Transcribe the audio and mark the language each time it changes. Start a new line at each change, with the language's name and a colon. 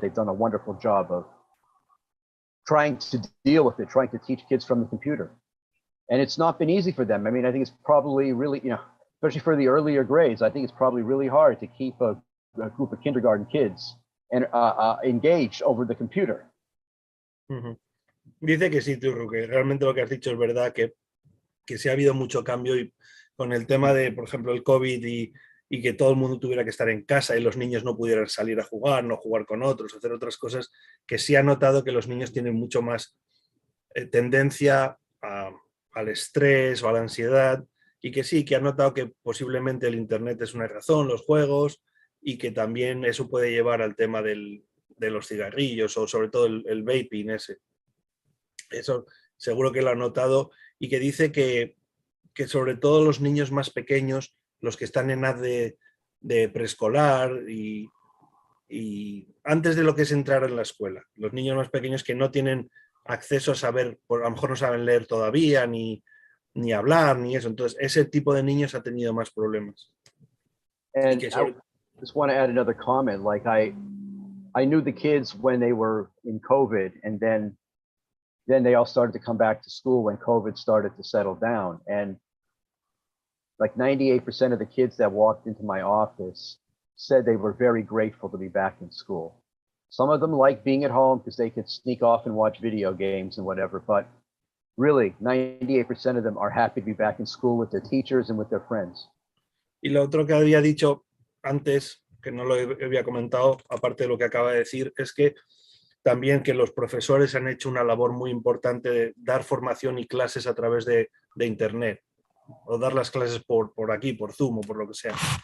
English: They've done a wonderful job of trying to deal with it, trying to teach kids from the computer. And it's not been easy for them. I mean, I think it's probably really, especially for the earlier grades, I think it's probably really hard to keep a group of kindergarten kids and engaged over the computer.
Spanish: Dice que sí, Turro, que realmente lo que has dicho es verdad, que sí ha habido mucho cambio y con el tema de, por ejemplo, el COVID y que todo el mundo tuviera que estar en casa y los niños no pudieran salir a jugar, no jugar con otros, hacer otras cosas, que sí ha notado que los niños tienen mucho más tendencia al estrés o a la ansiedad, y que sí, que han notado que posiblemente el internet es una razón, los juegos, y que también eso puede llevar al tema de los cigarrillos o sobre todo el vaping ese. Eso seguro que lo ha notado, y que dice que sobre todo los niños más pequeños, los que están en edad de preescolar y antes de lo que es entrar en la escuela, los niños más pequeños que no tienen acceso a saber, a lo mejor no saben leer todavía, ni hablar, ni eso. Entonces, ese tipo de niños ha tenido más problemas.
English: And I just want to add another comment. Like I knew the kids when they were in COVID, and then they all started to come back to school when COVID started to settle down. And like 98% of the kids that walked into my office said they were very grateful to be back in school. Some of them like being at home because they could sneak off and watch video games and whatever. But really, 98% of them are happy to be back in school with their teachers and with their friends.
Spanish: Y lo otro que había dicho antes, que no lo había comentado, aparte de lo que acaba de decir, es que también que los profesores han hecho una labor muy importante de dar formación y clases a través de Internet, o dar las clases por aquí, por Zoom o por lo que sea.